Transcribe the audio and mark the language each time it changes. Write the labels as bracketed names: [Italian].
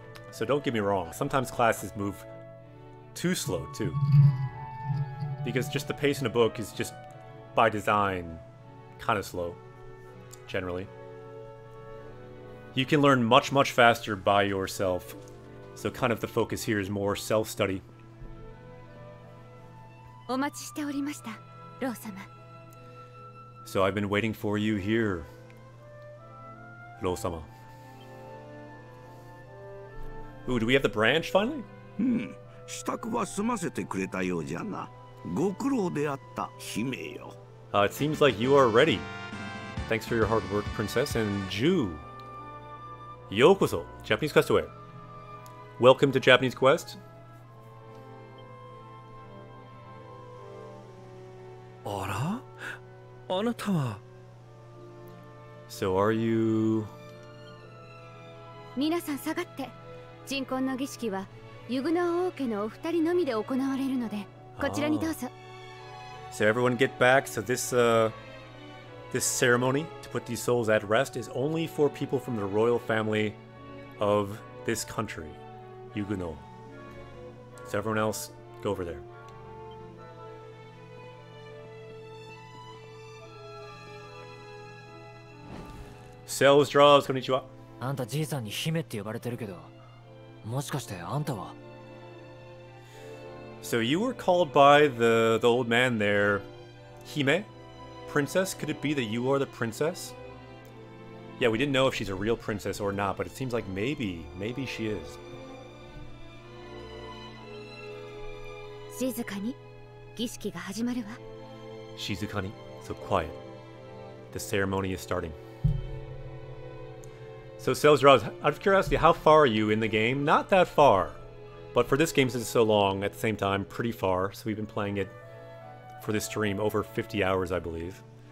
[English] So don't get me wrong, sometimes classes move too slow too. Because just the pace in a book is just, by design, kind of slow, generally. You can learn much, much faster by yourself. So kind of the focus here is more self-study. [Japanese] お待ちしておりました、ロー様。 [English] So I've been waiting for you here, ロー様。 Ooh, do we have the branch finally? [Japanese] 支度は済ませてくれたようじゃな。ご苦労であった、姫よ。 [English] It seems like you are ready. Thanks for your hard work, Princess. And Ju, yokoso, Japanese Quest away. Welcome to Japanese Quest. [Japanese] あら？あなたは [English] So are you... [Japanese] 皆さん下がって。鎮魂の儀式はユグナ王家のお二人のみで行われるので、こちらにどうぞ。 [English] So everyone get back. So this ceremony to put these souls at rest is only for people from the royal family of this country, Yuguno. So everyone else, go over there. Sales draws, konnichiwa. [Japanese] あんたじいさんに姫って呼ばれてるけど、もしかしてあんたは [English] So you were called by the old man there, Hime? Princess? Could it be that you are the princess? Yeah, we didn't know if she's a real princess or not, but it seems like maybe she is. [Japanese] 静かに儀式が始まるわ。 [English] Shizukani, so quiet. The ceremony is starting. So Sales draws, out of curiosity, how far are you in the game? Not that far. But for this game, since it's so long, at the same time, pretty far. So we've been playing it for this stream over 50 hours, I believe.